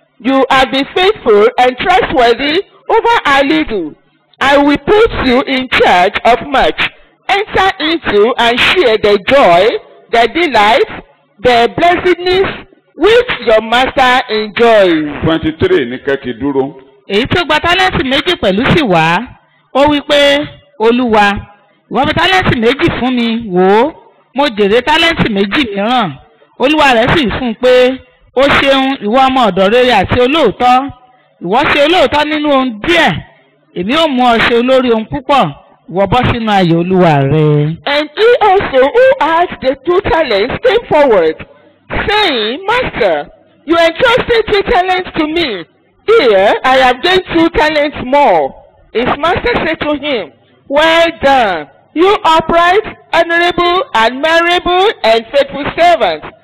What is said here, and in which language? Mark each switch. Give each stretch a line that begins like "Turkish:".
English: You have been faithful and trustworthy over a little. I will put you in charge of much. Enter into and share the joy, the delight, the blessedness, which your master enjoys.
Yoruba: 23 ní kẹ́kì dúró. èyí tó gba tálẹ́ǹtì méjì pẹ̀lú sì wá ó wí pé olúwa ìwọ fi tálẹ́ǹtì méjì fún mi wò ó mo jèrè tálẹ́ǹtì méjì mìíràn olúwa rẹ̀ sì fún un pé ó ṣeun ìwọ ọmọ ọ̀dọ̀ rere àti olóòótọ́ ìwọ ṣe olóòótọ́ nínú ohun díẹ̀ èmi ó mú ọ ṣe olórí ohun púpọ̀ ìwọ bọ́ sínú ayọ̀ olúwa rẹ.
English: And he also who had the 2 talents came forward, saying, Master, you entrusted 2 talents to me. Here I have gained 2 talents more. His master said to him, Well done, you upright, honorable, admirable, and faithful servant.